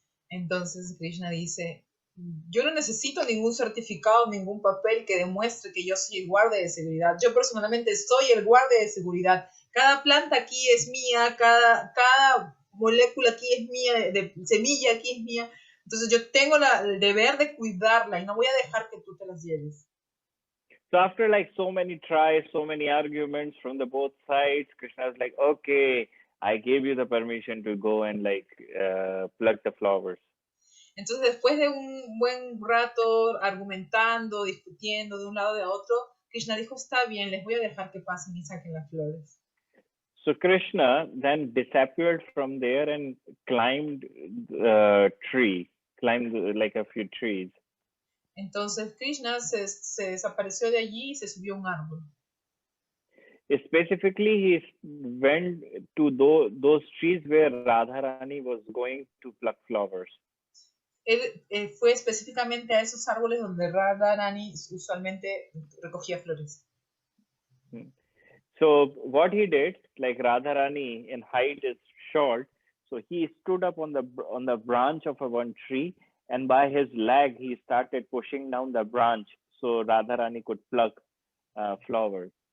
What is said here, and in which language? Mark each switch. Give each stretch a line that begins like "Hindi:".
Spanish: Entonces Krishna dice, yo no necesito ningún certificado, ningún papel que demuestre que yo soy el guardia de seguridad. Yo personalmente soy el guardia de seguridad. Cada planta aquí es mía, cada molécula aquí es mía, de semilla aquí es mía. Entonces yo tengo el deber de cuidarla y no voy a dejar que tú te las lleves.
English: So after like so many tries, so many arguments from the both sides, Krishna was like, okay, I gave you the permission to go and pluck the flowers.
Spanish: Entonces, después de un buen rato argumentando, discutiendo de un lado y de otro, Krishna dijo, está bien, les voy a dejar que pasen y saquen las flores.
English: So Krishna then disappeared from there and climbed a tree, climbed like a few trees.
Spanish: Entonces Krishna se desapareció de allí y se subió a un árbol.
English: Specifically, he went to those trees where Radharani was going to pluck flowers.
Spanish: Él fue específicamente a esos árboles donde Radharani usualmente recogía flores.
English: So what he did, like Radharani in height is short, so he stood up on the branch of one tree, and by his leg he started pushing down the branch so Radharani could pluck flowers.